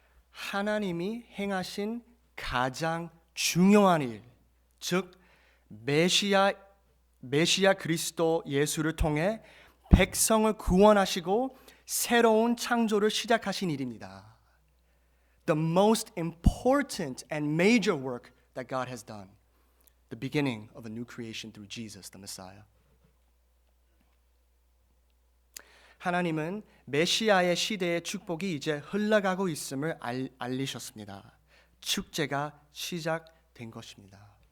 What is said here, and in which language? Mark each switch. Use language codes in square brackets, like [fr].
[ko] 하나님이 행하신 가장 중요한 일, 즉 메시아 그리스도 예수를 통해 백성을 구원하시고 새로운 창조를 시작하신 일입니다. [en] The most important and major work that God has done. The beginning of a new creation through Jesus, the Messiah. [ko] 하나님은 메시아의 시대의 축복이 이제 흘러가고 있음을 알리셨습니다. 축제가 시작된 것입니다.